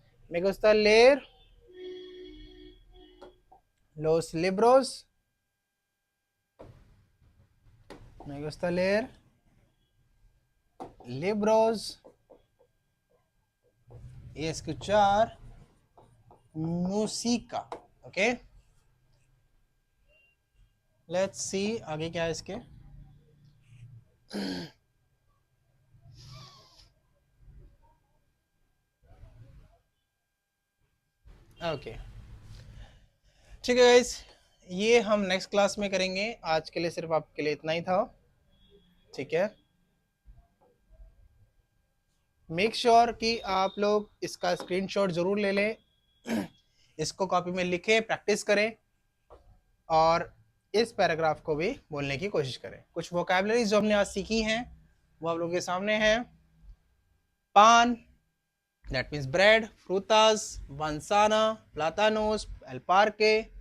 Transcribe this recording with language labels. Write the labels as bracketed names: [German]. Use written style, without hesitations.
[Spanish] me gusta leer los libros. Me gusta leer libros y escuchar música. [Hindi] Okay, let's see आगे क्या है इसके. Okay, ठीक है गाइस, ये हम नेक्स्ट क्लास में करेंगे. आज के लिए सिर्फ आपके लिए इतना ही था. ठीक है, मेक श्योर कि आप लोग इसका स्क्रीनशॉट जरूर ले लें. इसको कॉपी में लिखें, प्रैक्टिस करें और इस पैराग्राफ को भी बोलने की कोशिश करें. कुछ वोकैबुलरीज जो हमने आज सीखी हैं वो आप लोगों के सामने है. [Spanish] पान, [English] that means bread. [Spanish] frutas, manzana, plátanos, el parque.